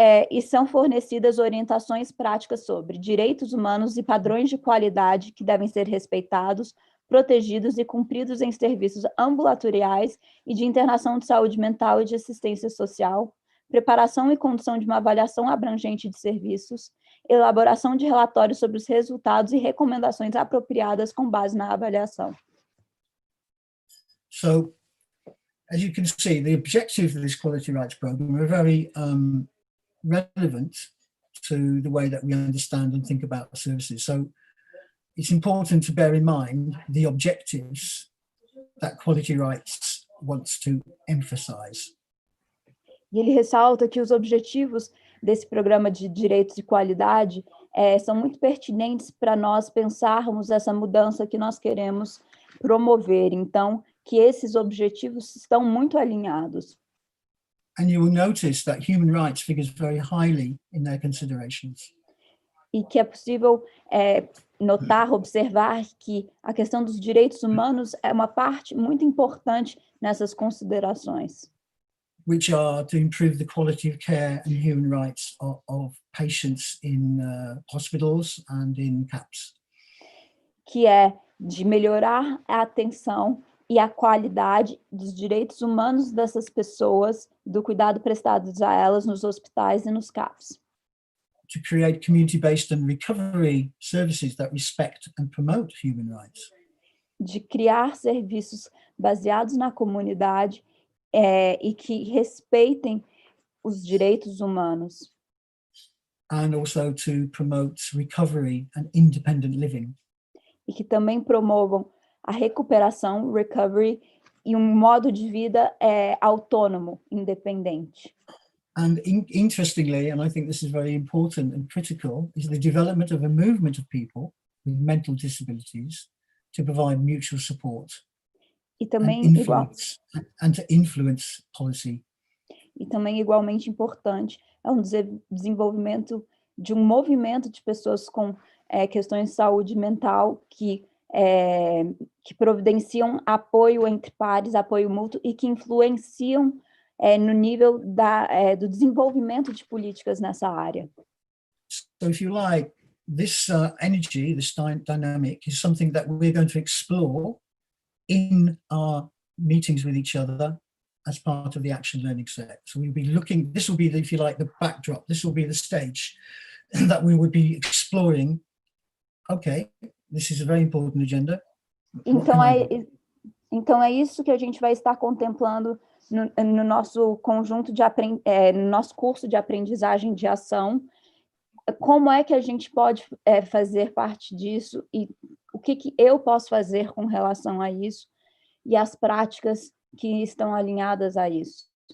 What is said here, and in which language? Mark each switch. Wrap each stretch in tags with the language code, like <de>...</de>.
<pt>E são fornecidas orientações práticas sobre direitos humanos e padrões de qualidade que devem ser respeitados, protegidos e cumpridos em serviços ambulatoriais e de internação de saúde mental e de assistência social, preparação e condução de uma avaliação abrangente de serviços, elaboração de relatórios sobre os resultados e recomendações apropriadas com base na avaliação.</pt> <en>So, as you can see, the objectives of this quality rights program are very relevant to the way that we understand and think about services. So it's important to bear in mind the objectives that quality rights wants to emphasize.</en> <pt>E ele ressalta que os objetivos desse programa de direitos e qualidade são muito pertinentes para nós pensarmos essa mudança que nós queremos promover. Então, que esses objetivos estão muito alinhados.</pt> <en>And you will notice that human rights figures very highly in their considerations.</en> <pt>E que é possível notar, observar que a questão dos direitos humanos é uma parte muito importante nessas considerações.</pt> <en>Which are to improve the quality of care and human rights of patients in hospitals and in CAPS.</en> <pt>Que é de melhorar a atenção e a qualidade dos direitos humanos dessas pessoas, do cuidado prestado a elas nos hospitais e nos CAPs.</pt> <en>To create community-based and recovery services that respect and promote human rights.</en> <pt>De criar serviços baseados na comunidade e que respeitem os direitos humanos.</pt> <en>And also to promote recovery and independent living.</en> <pt>E que também promovam a recuperação, recovery, e um modo de vida autônomo, independente.</pt> <en>And interestingly, and I think this is very important and critical, is the development of a movement of people with mental disabilities to provide mutual support</en> <pt>E também</pt> <en>and to influence policy.</en> <pt>E também igualmente importante é um desenvolvimento de um movimento de pessoas com questões de saúde mental que providenciam apoio entre pares, apoio mútuo e que influenciam no nível do desenvolvimento de políticas nessa área.</pt> <en>So if you like, this energy, this dynamic is something that we're going to explore in our meetings with each other as part of the action learning set. So we'll be looking, this will be, if you like, the backdrop, this will be the stage that we would be exploring. Okay, this is a very important agenda.</en> <pt>Então é isso que a gente vai estar contemplando no nosso conjunto no nosso curso de aprendizagem de ação. Como é que a gente pode fazer parte disso e o que eu posso fazer com relação a isso e as práticas que estão alinhadas a isso.</pt>